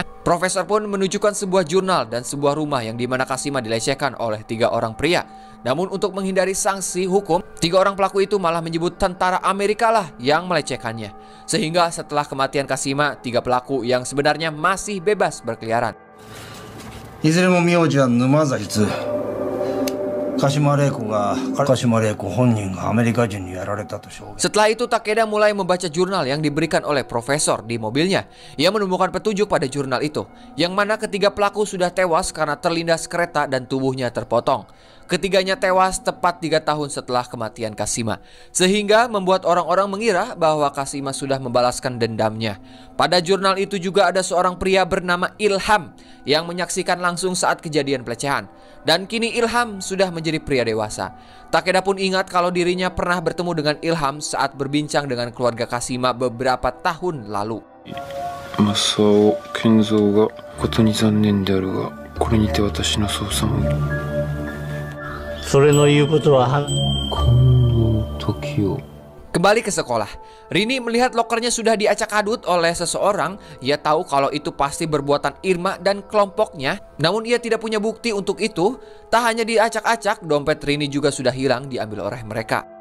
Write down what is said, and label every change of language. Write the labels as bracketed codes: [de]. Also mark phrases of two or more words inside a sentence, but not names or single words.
[id] Profesor pun menunjukkan sebuah jurnal dan sebuah rumah yang dimana Kashima dilecehkan oleh 3 orang pria. Namun untuk menghindari sanksi hukum, 3 orang pelaku itu malah menyebut tentara Amerika lah yang melecehkannya. Sehingga setelah kematian Kashima, 3 pelaku yang sebenarnya masih bebas berkeliaran. [ja] いずれも名字は沼崎津。鹿島玲子が鹿島玲子本人がアメリカ人にやられたと証言。 [id] Setelah itu Takeda mulai membaca jurnal yang diberikan oleh profesor di mobilnya. Ia menemukan petunjuk pada jurnal itu, yang mana ketiga pelaku sudah tewas karena terlindas kereta dan tubuhnya terpotong. Ketiganya tewas tepat 3 tahun setelah kematian Kashima, sehingga membuat orang-orang mengira bahwa Kashima sudah membalaskan dendamnya. Pada jurnal itu juga ada seorang pria bernama Ilham yang menyaksikan langsung saat kejadian pelecehan. Dan kini Ilham sudah menjadi pria dewasa. Takeda pun ingat kalau dirinya pernah bertemu dengan Ilham saat berbincang dengan keluarga Kashima beberapa tahun lalu. [ja] Masao Kenzo がことに残念であるがこれにて私の捜査もそれの言うことは [id] Kembali ke sekolah, Rini melihat lokernya sudah diacak-adut oleh seseorang. Ia tahu kalau itu pasti perbuatan Irma dan kelompoknya. Namun ia tidak punya bukti untuk itu. Tak hanya diacak-acak, dompet Rini juga sudah hilang diambil oleh mereka.